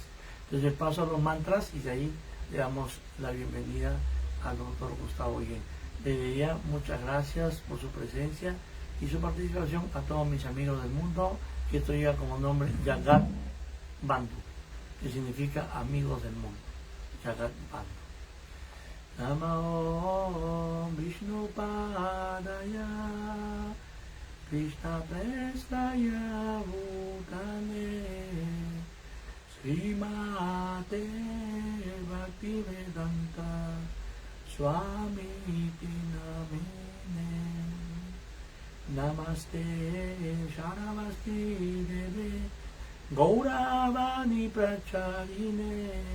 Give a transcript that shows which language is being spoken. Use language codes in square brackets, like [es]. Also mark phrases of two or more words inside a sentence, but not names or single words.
[es] Entonces paso a los mantras y de ahí le damos la bienvenida al doctor Gustavo Guillén. Desde ya, muchas gracias por su presencia y su participación a todos mis amigos del mundo, que esto lleva como nombre Jagat Bandhu, que significa amigos del mundo. Jagat Bandhu. [sa] Namo Vishnu Padaya Krishna Prestaya Bhutane Srimate Bhaktivedanta Swami Namine Namaste Sharavasti Deve Gauravani Pracharine